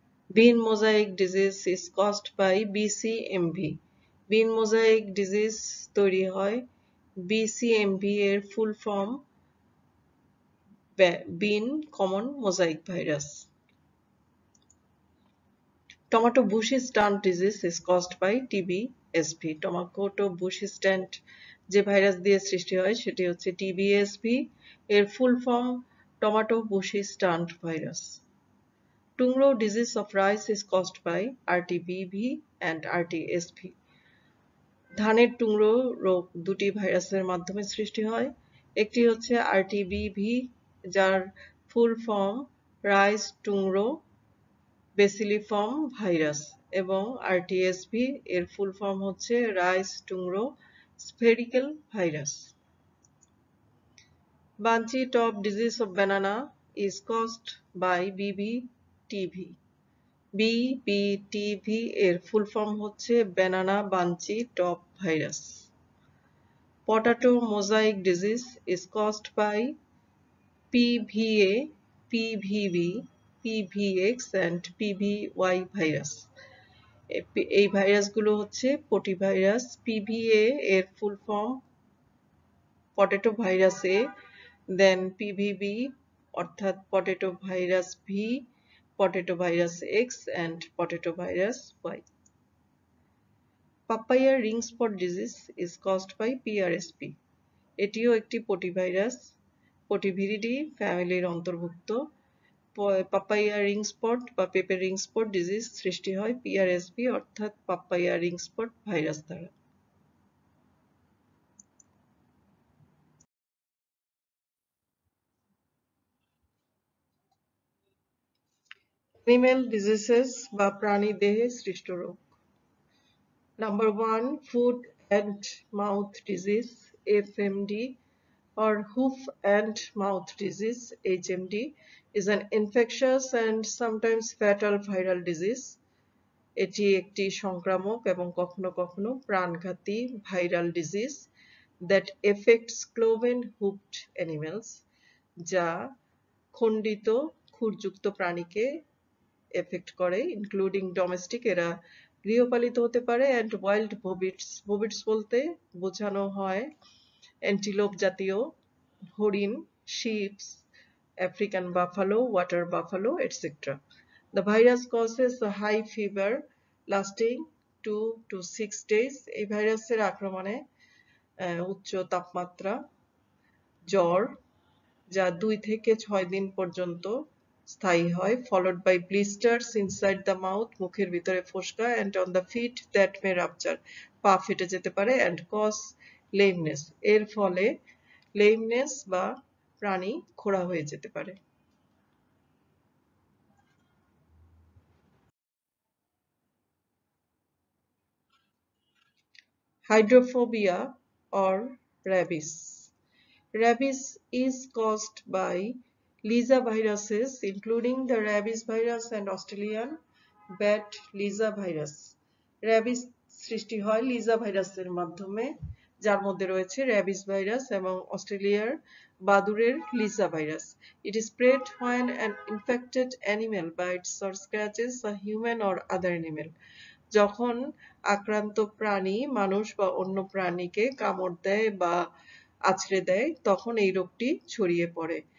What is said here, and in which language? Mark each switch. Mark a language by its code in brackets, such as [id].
[en] Bean mosaic disease is caused by BCMV. [bn] Bin mosaic disease তৈরি হয় বিসিএমভি এর full form bin common mosaic virus. [en] Tomato bushy stunt disease is caused by TBSV. [bn] Tomato bushy স্ট্যান্ট যে virus দিয়ে সৃষ্টি হয় সেটি হচ্ছে TBSV। এর full form tomato bushy stunt virus. [en] Tungro disease of rice is caused by RTBV and RTSV. [bn] ধানের tungro রোগ দুটি ভাইরাসের মাধ্যমে সৃষ্টি হয়। একটি হচ্ছে RTBV যার full form rice tungro বেসিলিফর্ম virus এবং আরটিএসভি এর ফুল ফর্ম হচ্ছে rice tungro spherical virus. [en] Bunchy top disease of banana is caused by BBTV. [bn] বিবিটিভি এর ফুল ফর্ম হচ্ছে banana Vanchi top virus. [en] Potato mosaic disease is caused by PVA, PVB, PVX and PVY virus. [bn] এই ভাইরাসগুলো হচ্ছে পটিভাইরাস। PVA এর full form potato virus এ, দেন PVB অর্থাৎ potato virus V, potato virus x and potato virus Y. [en] Papaya ring spot disease is caused by PRSP। [bn] এটিও একটি পটিভাইরাস, পটিভিরিডি ফ্যামিলির অন্তর্ভুক্ত। Papaya ring spot বা পেঁপে রিং স্পট ডিজিজ সৃষ্টি হয় PRSP অর্থাৎ পাপাইয়া রিং স্পট ভাইরাস দ্বারা। অ্যানিম্যাল ডিজিজেস বা প্রাণী দেহে সৃষ্ট রোগ। [en] Number 1, foot and mouth disease FMD or hoof and mouth disease HMD is an infectious and sometimes fatal viral disease। [bn] এটি একটি সংক্রামক এবং কখনো কখনো প্রাণঘাতী viral disease [en] that affects cloven hoofed animals, [bn] যা খণ্ডিত খুরযুক্ত প্রাণীকে এফেক্ট করে, [en] including domestic, [bn] এরা গৃহপালিত হতে পারে, [en] And wild bovids. [bn] ববিটস বলতে বোঝানো হয় অ্যান্টিলোপ জাতীয় হরিণ, ships, African buffalo, water buffalo etcetera. [en] The virus causes a high fever lasting 2 to 6 days। [bn] এই ভাইরাসের আক্রমণে উচ্চ তাপমাত্রা, জ্বর যা 2 থেকে 6 দিন পর্যন্ত স্থায়ী হয়, [en] followed by blisters inside the mouth, [bn] মুখের ভিতরে ফোসকা, [en] and on the feet that may rupture, [bn] পা ফেটে যেতে পারে, [en] and cause lameness, [bn] এর ফলে lameness বা প্রাণী খোঁড়া হয়ে যেতে পারে। [en] Hydrophobia or rabies. Rabies is caused by Lisa viruses, including the rabies virus and Australian bat Lisa virus। [bn] rabies সৃষ্টি হয় লিজা ভাইরাসের মাধ্যমে, যার মধ্যে রয়েছে rabies ভাইরাস এবং অস্ট্রেলিয়ার বাদুড়ের Liza virus. [en] It is spread when an infected animal bites or scratches a human or other animal। [bn] যখন আক্রান্ত প্রাণী মানুষ বা অন্য প্রাণীকে কামড় দেয় বা আছড়ে দেয়, তখন এই রোগটি ছড়িয়ে পড়ে।